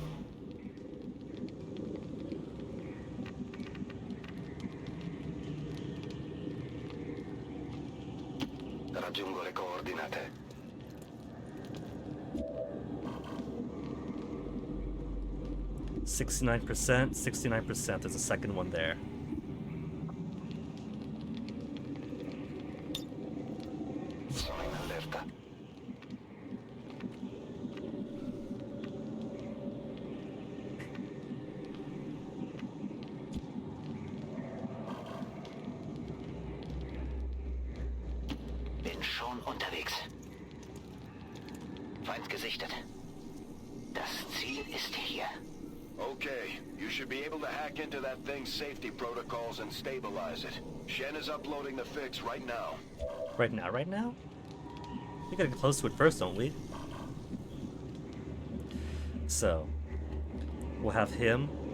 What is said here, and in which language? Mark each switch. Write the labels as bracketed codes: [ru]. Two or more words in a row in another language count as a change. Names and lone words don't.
[it] Raggiungo le coordinate. %, 69%. [en] There's a second one there. [it] Sono in allerta. [de] Bin schon unterwegs. Feind gesichtet. Das Ziel ist hier. [en] Okay, you should be able to hack into that thing's safety protocols and stabilize it. Shen is uploading the fix right now. Right now? We gotta get close to it first, don't we? So, we'll have him.